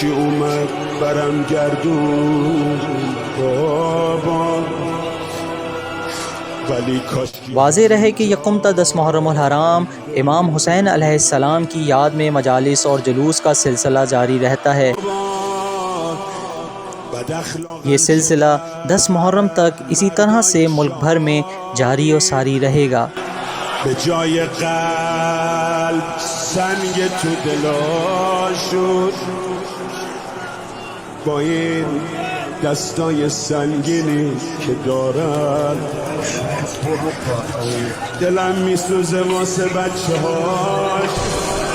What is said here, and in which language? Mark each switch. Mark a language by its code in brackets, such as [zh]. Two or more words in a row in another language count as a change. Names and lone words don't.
[ur] واضح رہے کہ یکم تا 10 محرم الحرام امام حسین علیہ السلام کی یاد میں مجالس اور جلوس کا سلسلہ جاری رہتا ہے۔ یہ سلسلہ 10 محرم تک اسی طرح سے ملک بھر میں جاری و ساری رہے گا۔ [fa] به جای قلب سنگ تو دلا شد، با این دستای سنگینی که دارم دلم میسوزه واسه بچه هاش.